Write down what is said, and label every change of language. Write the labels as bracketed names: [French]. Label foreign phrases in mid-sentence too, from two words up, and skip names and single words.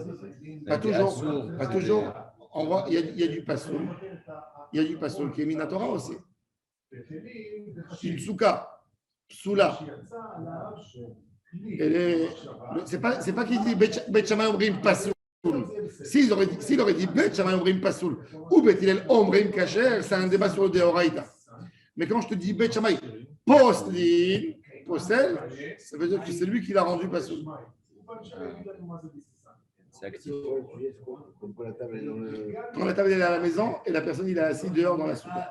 [French] Pas toujours. Pas toujours. On voit, il y a du Pasoul. Il y a du Pasoul qui est Minatora aussi. Une souka, Psoula. C'est pas qu'il dit [Hebrew] בית שמאי אומרים פסול. [French] S'il aurait dit [Hebrew] בית שמאי אומרים פסול [French] ou [Hebrew] בית הלל אומרים כשר, [French] c'est un débat sur le Deoraita. Mais quand je te dis Bet Shammai Postel, ça veut dire que c'est lui qui l'a rendu Pasoul. C'est actif. Quand la table est à la maison et la personne il est assis dehors dans la souka.